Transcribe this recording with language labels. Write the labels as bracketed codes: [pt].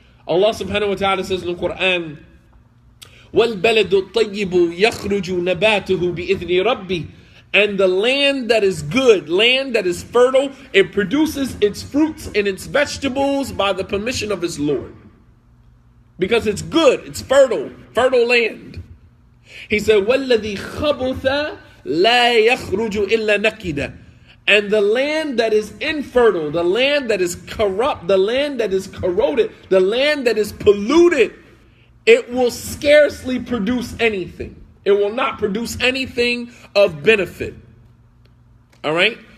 [en] Allah subhanahu wa ta'ala says in the Quran, [ar] وَالْبَلَدُ الطَّيِّبُ يَخْرُجُ نَبَاتُهُ بِإِذْنِ رَبِّهِ. [en] And the land that is good, land that is fertile, it produces its fruits and its vegetables by the permission of its Lord. Because it's good, it's fertile land. He said, [ar] وَالَّذِي خَبُثَ لَا يَخْرُجُ إِلَّا نَكِدًا. [en] And the land that is infertile, the land that is corrupt, the land that is corroded, the land that is polluted, it will scarcely produce anything. It will not produce anything of benefit. All right?